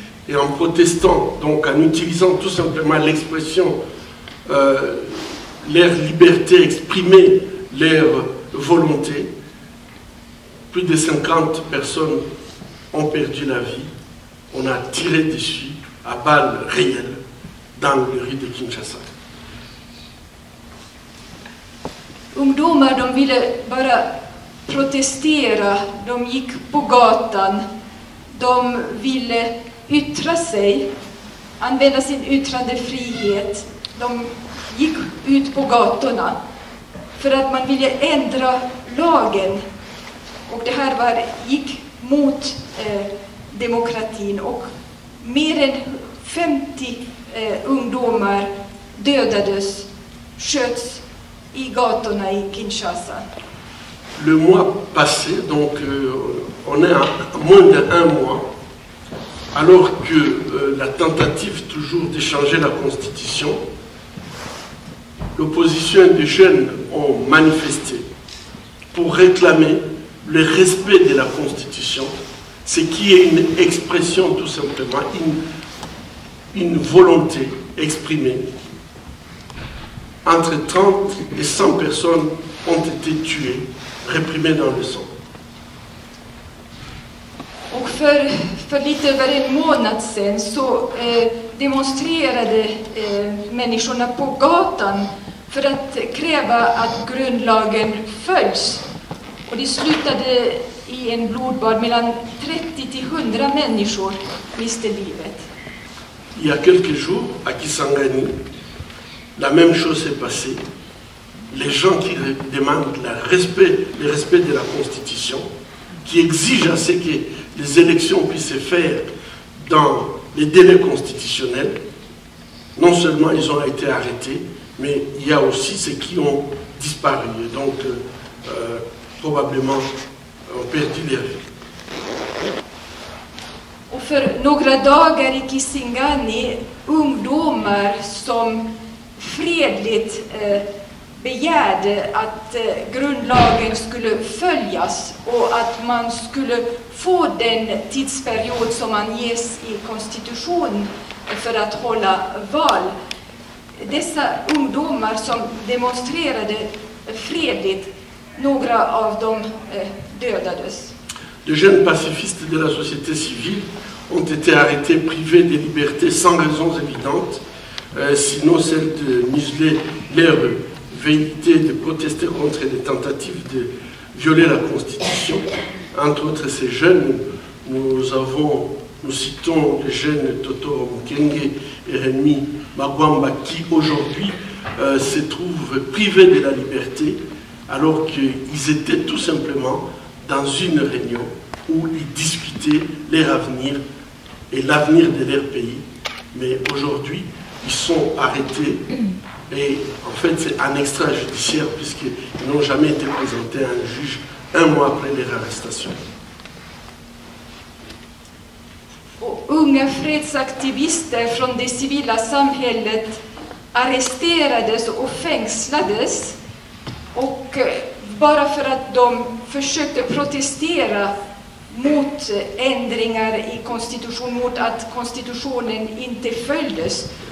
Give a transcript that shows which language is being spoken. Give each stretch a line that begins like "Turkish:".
French: Et en protestant, donc en utilisant tout simplement l'expression, leur liberté, exprimer leur volonté, plus de 50 personnes ont perdu la vie. On a tiré dessus à balles réelles dans le rue de Kinshasa.
Swedish: Ungdomar, de ville bara protestera, de gick på gatan, de ville yttra sig, använda sin yttrandefrihet. De gick ut på gatorna för att man ville ändra lagen. Och det här gick mot demokratin, och mer än 50 ungdomar dödades, sköts i gatorna i Kinshasa.
French: Le mois passé, donc on est à moins d'1 mois, alors que la tentative toujours de changer la constitution l'opposition des jeunes ont manifesté pour réclamer le respect de la Constitution, ce qui est une expression tout simplement, une volonté exprimée. Entre 30 et 100 personnes ont été tuées, réprimées dans le sang.
Swedish: Och för lite över en månad sedan så demonstrerade människorna på gatan för att kräva att grundlagen följs. Och det slutade i en blodbad. Mellan 30 till 100 människor miste livet.
French: Il y a quelques jours, à Kisangani, la même chose s'est passée. Les gens qui demandent le respect de la Constitution, qui exigent à ce que les élections puissent se faire dans les délais constitutionnels, non seulement ils ont été arrêtés, mais il y a aussi ceux qui ont disparu. Et donc, probablement, ont perdu leur vie.
Swedish: Och för några dagar i Kisangani, ungdomar som fredligt begärde att grundlagen skulle följas och att man skulle få den tidsperiod som man ges i konstitutionen för att hålla val. Dessa ungdomar som demonstrerade fredligt, några av dem dödades.
French: De jeunes pacifistes de la société civile ont été arrêtés, privés des libertés sans raisons évidentes, sinon celle de museler leur velléité de protester contre les tentatives de violer la Constitution. Entre autres, ces jeunes, nous citons les jeunes Toto Mukenge et Rémi Magwamba qui aujourd'hui se trouvent privés de la liberté alors qu'ils étaient tout simplement dans une réunion où ils discutaient leur avenir et l'avenir de leur pays. Mais aujourd'hui, ils sont arrêtés et en fait c'est un extrajudiciaire puisqu'ils n'ont jamais été présentés à un juge un mois après leur arrestation.
Swedish: Och unga fredsaktivister från det civila samhället arresterades och fängslades och bara för att de försökte protestera mot ändringar i konstitutionen, mot att konstitutionen inte följdes.